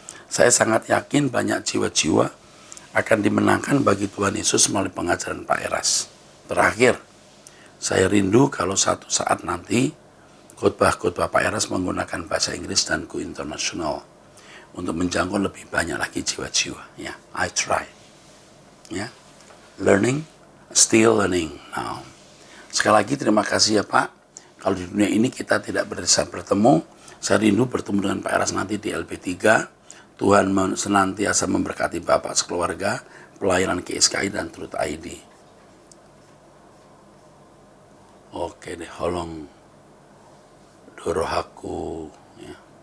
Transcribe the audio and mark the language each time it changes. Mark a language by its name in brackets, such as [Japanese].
[Indonesian] Saya sangat yakin banyak jiwa-jiwa akan dimenangkan bagi Tuhan Yesus melalui pengajaran Pak Eras. Terakhir, saya rindu kalau satu saat nanti khotbah-khotbah Pak Eras menggunakan bahasa Inggris dan [English] go international [Indonesian] untuk menjangkau lebih banyak lagi jiwa-jiwa. [English] Ya, I try. Ya, learning, still learning now. [Indonesian] Sekali lagi terima kasih ya Pak. Kalau di dunia ini kita tidak bisa bertemu, saya rindu bertemu dengan Pak Eras nanti di LP3. Tuhan senantiasa memberkati Bapak sekeluarga, pelayanan KSKI dan Truth ID. Oke deh, [Batak Toba] holong dorohaku [Indonesian] ya.